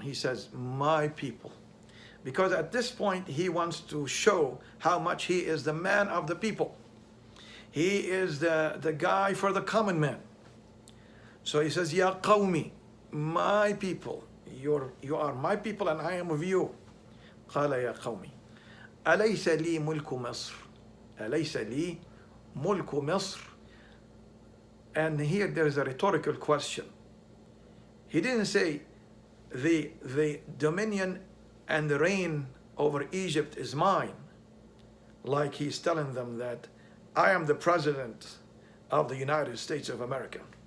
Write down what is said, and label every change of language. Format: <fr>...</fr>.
<en>He says, "My people." Because at this point, he wants to show how much he is the man of the people. He is the guy for the common man. So he says,</en> <ar>"Ya qawmi,"</ar> <en>my people. You are my people and I am of you.</en> <ar>قال يا قومي أليس لي ملك مصر أليس لي ملك مصر.</ar> <en>And here there is a rhetorical question. He didn't say the dominion and the reign over Egypt is mine, like he's telling them that I am the president of the United States of America.</en>